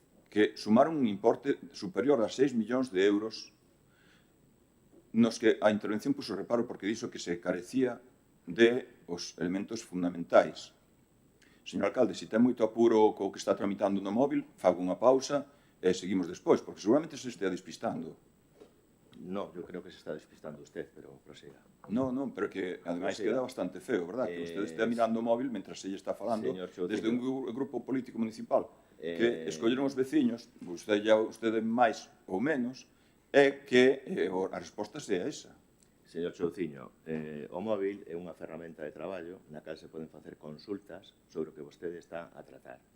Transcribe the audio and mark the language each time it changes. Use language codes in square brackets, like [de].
[gl] Que sumaron un importe superior a 6 millóns de euros nos que a intervención puso reparo porque dixo que se carecía de os elementos fundamentais. Señor alcalde, se ten moito apuro co que está tramitando no móvil, fago unha pausa e seguimos despois, porque seguramente se estea despistando. [es] No, yo creo que se está despistando usted, pero prosiga. [gl] Non, pero que ademais queda bastante feo, verdad? Que usted estea mirando o móvil mentre se lle está falando desde un grupo político municipal que escolleron os veciños, usted máis ou menos, é que a resposta sea esa. Señor Chouciño, o móvil é unha ferramenta de traballo na cal se poden facer consultas sobre o que vostede está a tratar.